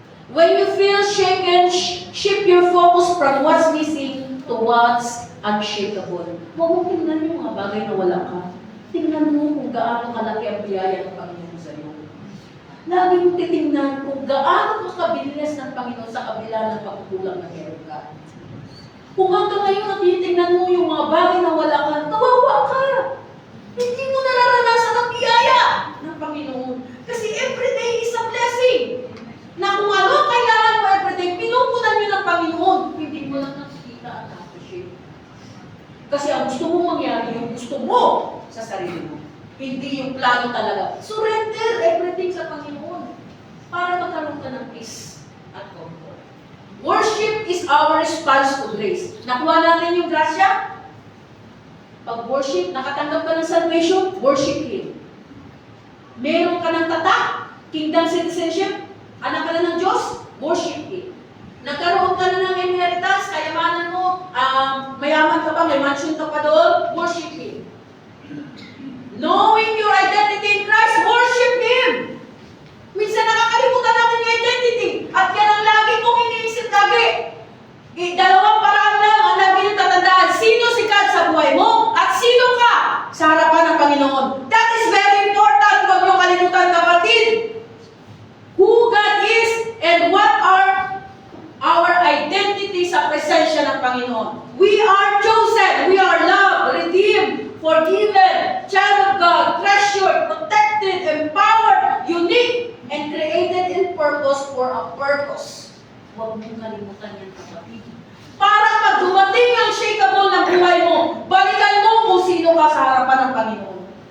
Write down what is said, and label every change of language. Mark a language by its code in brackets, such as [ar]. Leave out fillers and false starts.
[en] When you feel shaken, shift your focus from what's missing to what's unshakable. [tl] Huwag mo tingnan yung mga bagay na wala ka. Tingnan mo kung gaano kalaki ang biyaya ng Panginoon sa iyo. Lagi mo titingnan kung gaano makabilis ng Panginoon sa kabila ng pagkukulang na meron ka. Kung hanggang ngayon natitingnan mo yung mga bagay na wala ka, kawawa ka. Hindi mo nararanasan ang biyaya ng Panginoon. [en] Kasi everyday is a blessing. [tl] Na kung ano ang kailangan mo everyday, pinupunan nyo ng Panginoon. Hindi mo lang nakikita at appreciate. Kasi ang gusto mong mangyari, yung gusto mo sa sarili mo. Hindi yung plano talaga. [en] Surrender everything [tl] sa Panginoon para magkaroon ka ng peace at comfort. [en] Worship is our response to grace. [tl] Nakuha natin yung grasya? Pag worship, nakatanggap ka ng salvation, [en] worship Him. [tl] Meron ka ng tatak, kingdom citizenship, anak ka na ng Diyos, [en] worship Him. [tl] Nagkaroon ka na ng inheritance, kayamanan mo, mayaman ka pa, may mansion ka pa doon, [en] worship Him. Knowing your identity in Christ, worship Him. [tl] Minsan nakakalimutan natin yung identity. At yan ang lagi kong iniisip lagi. Dalawang paraan lang ang lagi niyong tatandaan. Sino si God sa buhay mo? At sino ka sa harapan ng Panginoon? [en] That is very important. [tl] Huwag niyong kalimutan, kapatid. [en] Who God is and what are our identity [tl] sa presensya ng Panginoon. [en] We are chosen. We are loved, redeemed, forgiven, child of God, treasured, protected, empowered, unique, and created in purpose for a purpose. [tl] Huwag mong kalimutan yan, kapatid. Para pag dumating ang shakeable ng buhay mo, balikan mo kung sino ka sa harapan ng Panginoon.